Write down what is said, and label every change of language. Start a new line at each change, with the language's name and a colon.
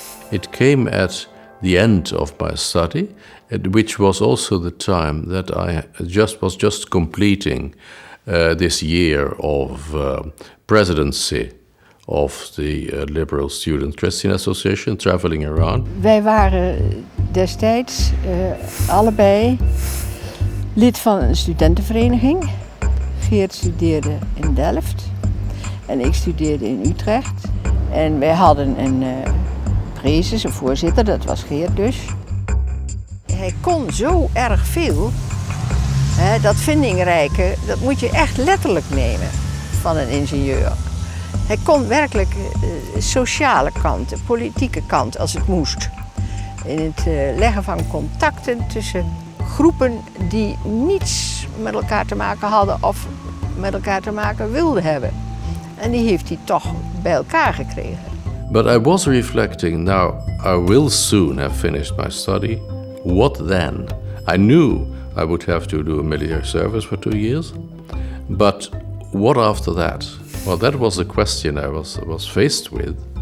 English: It came at the end of my study, which was also the time that I was just completing this year of presidency of the Liberal Student Christian Association, traveling around.
Dutch: Wij waren destijds allebei lid van een studentenvereniging. Geert studeerde in Delft en ik studeerde in Utrecht. En wij hadden een prezes, een voorzitter, dat was Geert dus. Hij kon zo erg veel, dat vindingrijke, dat moet je echt letterlijk nemen van een ingenieur. Hij kon werkelijk de sociale kant, de politieke kant als het moest. In het leggen van contacten tussen groepen die niets met elkaar te maken hadden of met elkaar te maken wilden hebben. En die heeft hij toch bij elkaar gekregen.
English: But I was reflecting, now I will soon have finished my study. What then? I knew I would have to do a military service for 2 years. But what after that? Well, that was the question I was faced with.